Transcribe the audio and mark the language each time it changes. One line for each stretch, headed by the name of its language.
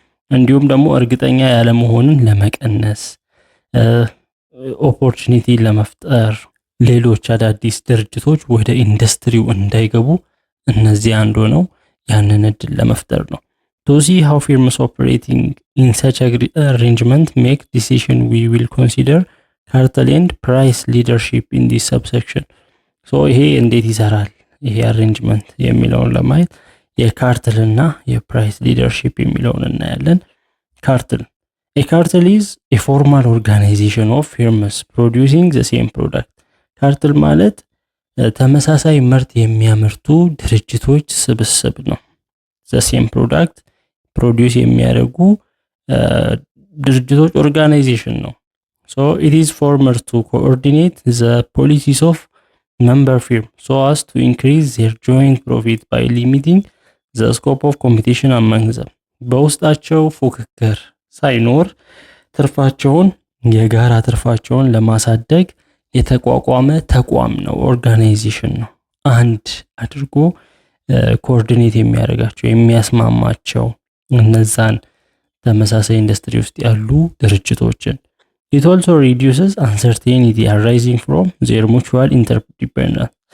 Amharic: እንዲሁም ደግሞ እርግጠኛ ያለመሆንን ለመቀነስ ኦፖርቹኒቲ ለመፍጠር ሌሎች አዳዲስ ድርጅቶች ወደ ኢንዱስትሪው እንዳይገቡ እነዚህ አንዱ ነው ያንን እድል ለመፍጠር ነው።
English: To see how firms operating in such arrangement make decision, we will consider cartel and price leadership in this subsection.
Amharic: So ይሄ እንዴት ይሰራል ይሄ አሬንጅመንት የሚለውን ለማየት የካርተል እና የፕራይስ ሊደርሺፕ የሚለውን እናያለን። ካርተል
English: A cartel is a formal organization of firms producing the same product.
Amharic: ካርተል ማለት ተመሳሳይ ምርት የሚያመርቱ ድርጅቶች ስብስብ ነው። the same product produce የሚያደርጉ ድርጅቶች ኦርጋናይዜሽን ነው።
English: So it is formed to coordinate the policies of member firms so as to increase their joint profit by limiting the scope of competition among them.
Amharic: በውስጣቸው ፉክክር ሳይኖር ትርፋቸውን የጋራ ትርፋቸውን ለማሳደግ የተቋቋመ ተቋም ነው፣ ኦርጋናይዜሽን ነው። አንድ አድርጎ ኮኦርዲኔት የሚያደርጋቸው የሚያስማማቸው እነዛን ተመሳሳይ ኢንዱስትሪ ውስጥ ያሉ ድርጅቶችን።
English: It also reduces uncertainty arising from their mutual interdependence.